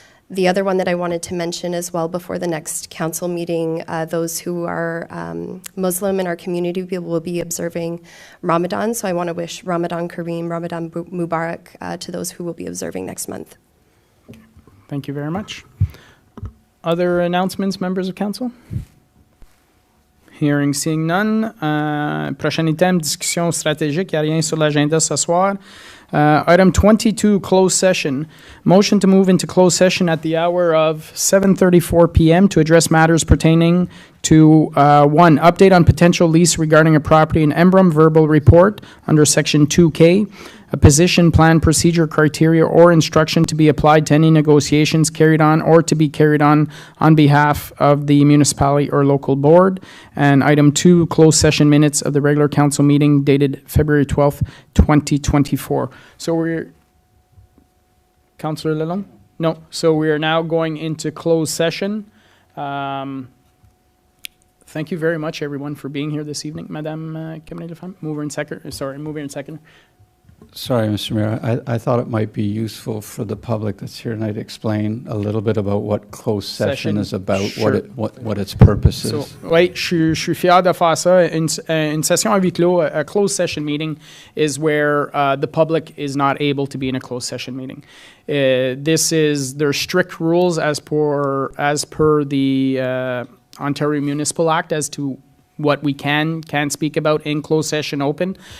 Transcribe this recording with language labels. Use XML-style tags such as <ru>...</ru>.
<en>The other one that I wanted to mention as well before the next council meeting, those who are Muslim in our community will be observing Ramadan. So I want to wish Ramadan Kareem, Ramadan Mubarak to those who will be observing next month. Thank you very much. Other announcements, members of council? Hearing, seeing none.</en> <fr>Prochain item, discussion stratégique. Il n'y a rien sur l'agenda ce soir.</fr> <en>Item 22, closed session. Motion to move into closed session at the hour of 7:34 p.m. to address matters pertaining to 1, update on potential lease regarding a property in Emblem, verbal report under Section 2K, a position, plan, procedure, criteria, or instruction to be applied to any negotiations carried on or to be carried on behalf of the municipality or local board. And item 2, closed session minutes of the regular council meeting dated February 12th, 2024. So we're, Councillor Lalonde? No. So we are now going into closed session. Thank you very much, everyone, for being here this evening. Madame Mover and Second. Sorry, Mr. Mayor. I thought it might be useful for the public that's here tonight to explain a little bit about what closed session is about, sure. what its purpose is. So,</en> <fr>oui, je suis fier de faire ça. Une session à huis clos,</fr> <en>a closed session meeting, is where the public is not able to be in a closed session meeting. There's strict rules as per the Ontario Municipal Act as to what we can speak about in closed session open.</en>